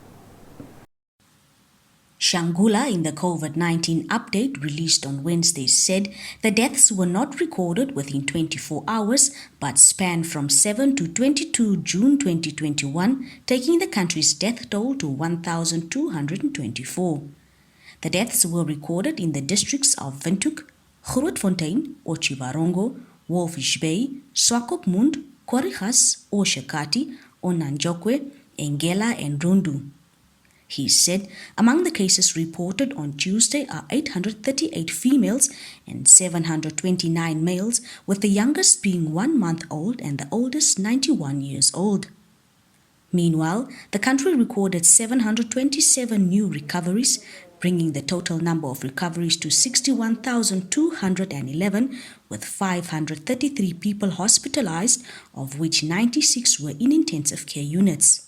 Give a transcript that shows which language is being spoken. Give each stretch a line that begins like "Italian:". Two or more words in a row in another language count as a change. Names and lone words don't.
English: Shangula, in the COVID-19 update released on Wednesday, said the deaths were not recorded within 24 hours but spanned from 7 to 22 June 2021, taking the country's death toll to 1,224. The deaths were recorded in the districts of Windhoek, Grootfontein, Otjiwarongo, Walvis Bay, Swakopmund, Korikas, Oshakati, Onanjokwe, Engela and Rundu. He said among the cases reported on Tuesday are 838 females and 729 males, with the youngest being 1 month old and the oldest 91 years old. Meanwhile, the country recorded 727 new recoveries, bringing the total number of recoveries to 61,211, with 533 people hospitalized, of which 96 were in intensive care units.